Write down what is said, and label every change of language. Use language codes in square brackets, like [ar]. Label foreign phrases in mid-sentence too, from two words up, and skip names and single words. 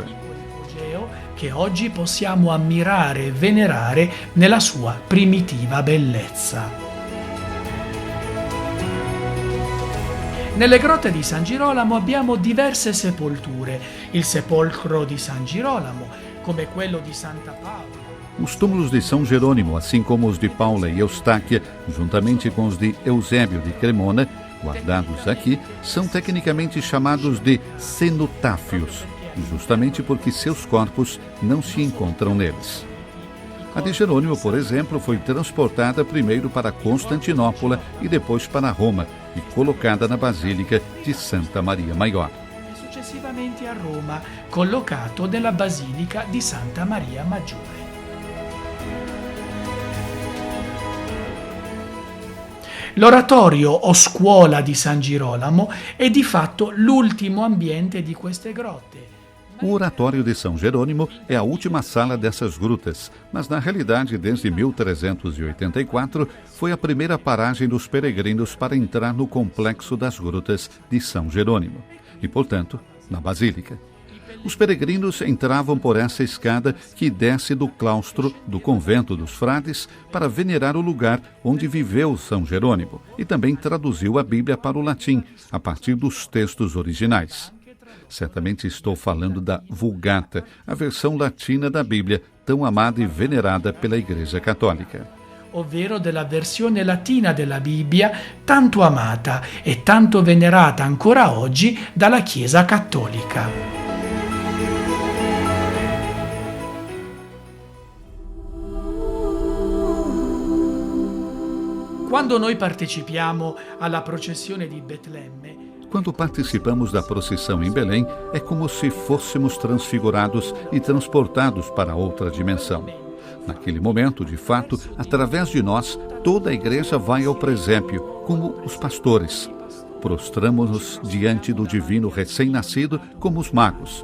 [it] Che oggi possiamo ammirare e venerare nella sua primitiva bellezza. Nelle grotte di San Girolamo abbiamo diverse sepolture. Il sepolcro di San Girolamo, come quello di Santa Paola. [pt] Os túmulos de São Jerônimo, assim como os de Paula e Eustáquia, juntamente com os de Eusébio de Cremona, guardados aqui, são tecnicamente chamados de cenotáfios, justamente porque seus corpos não se encontram neles. A de Jerônimo, por exemplo, foi transportada primeiro para Constantinopla e depois para Roma e colocada na Basílica de Santa Maria Maior. [it] successivamente a Roma, collocato nella Basilica di Santa Maria Maggiore. L'oratorio o scuola di San Girolamo è di fatto l'ultimo ambiente di queste grotte. [pt] O Oratório de São Jerônimo é a última sala dessas grutas, mas na realidade, desde 1384, foi a primeira paragem dos peregrinos para entrar no complexo das grutas de São Jerônimo e, portanto, na Basílica. Os peregrinos entravam por essa escada que desce do claustro do convento dos frades para venerar o lugar onde viveu São Jerônimo e também traduziu a Bíblia para o latim, a partir dos textos originais. Certamente estou falando da Vulgata, a versão latina da Bíblia, tão amada e venerada pela Igreja Católica. [it] Ovvero della versione latina della Bibbia, tanto amata e tanto venerata ancora oggi dalla Chiesa Cattolica. Quando noi partecipiamo alla processione di Betlemme, [pt] quando participamos da procissão em Belém, é como se fôssemos transfigurados e transportados para outra dimensão. Naquele momento, de fato, através de nós, toda a igreja vai ao presépio, como os pastores. Prostramo-nos diante do divino recém-nascido como os magos.